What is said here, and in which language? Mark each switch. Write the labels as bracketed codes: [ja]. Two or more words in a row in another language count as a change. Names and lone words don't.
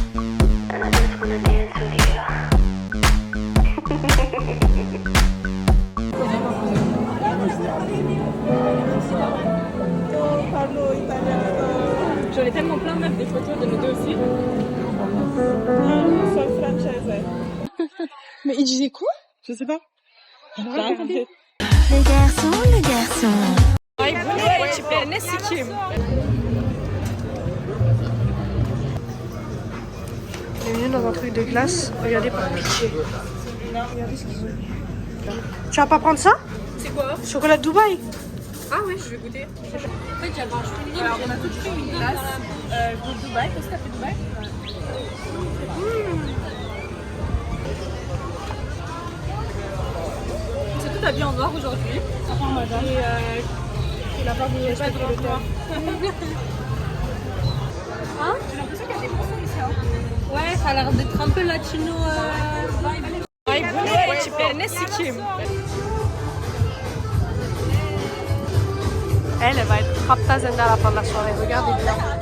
[fr] J'en ai tellement plein meuf des photos de nous deux aussi. Mais il disait quoi? Je sais pas. Les garçons. [tr] Ay, bu ne? Tiplerine sikeyim. [fr] On est venu dans un truc de glace. Regardez par pitié. Regardez ce qu'ils ont. Tu vas pas prendre ça? C'est quoi? Chocolat de Dubaï. Ah oui, je vais goûter. En fait, j'avais acheté une Alors, on a tout pris une glace de Dubaï. Qu'est-ce que t'as fait Dubaï? C'est tout habillé en noir aujourd'hui. Et il a pas de respecter le temps. Hein? J'ai l'impression qu'il y a des bonbons ici. Hein. Ouais, ça a l'air d'être un peu latino vibe. [tr] Ay, bu ne? Tiplerine sikeyim. [fr] Elle va être raptazenda à la fin de la soirée. Regardez bien.